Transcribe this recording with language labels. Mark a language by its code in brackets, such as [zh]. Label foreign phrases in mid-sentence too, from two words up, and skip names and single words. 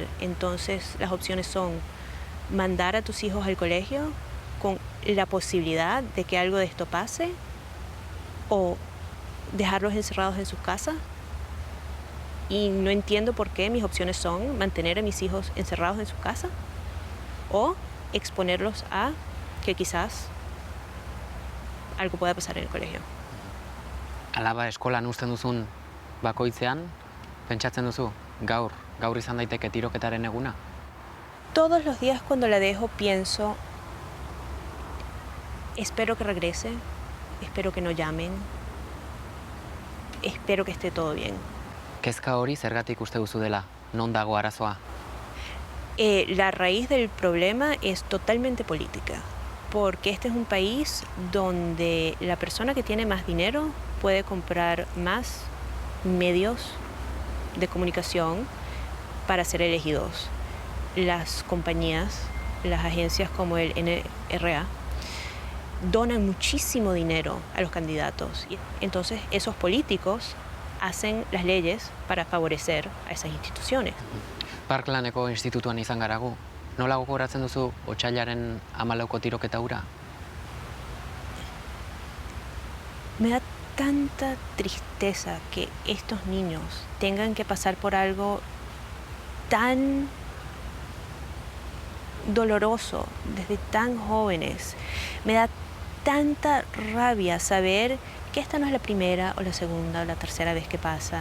[es] Entonces las opciones son mandar a tus hijos al colegio con la posibilidad de que algo de esto pase, o dejarlos encerrados en sus casas. Y no entiendo por qué mis opciones son mantener a mis hijos encerrados en su casa o exponerlos a que quizás algo pueda pasar en el colegio. [eu] Alaba eskolan uzten duzun bakoitzean, pentsatzen duzu, gaur izan daiteke tiroketaren eguna? [es] Todos los días cuando la dejo pienso, espero que regrese, espero que no llamen, espero que esté todo bien. [eu] Kezka hori zergatik uste duzu dela, non dago arazoa? [es] La raíz del problema es totalmente política, porque este es un país donde la persona que tiene más dinero puede comprar más medios de comunicación para ser elegidos. Las compañías, las agencias como el NRA, donan muchísimo dinero a los candidatos. Entonces, esos políticos hacen las leyes para favorecer a esas instituciones. [eu] Parklaneko institutuan izan garagu. Nola gogoratzen duzu otsailaren 14ko tiroketa hura? [es] Me da tanta tristeza que estos niños tengan que pasar por algo tan doloroso desde tan jóvenes. Me da tanta rabia saber que esta no es la primera o la segunda o la tercera vez que pasa.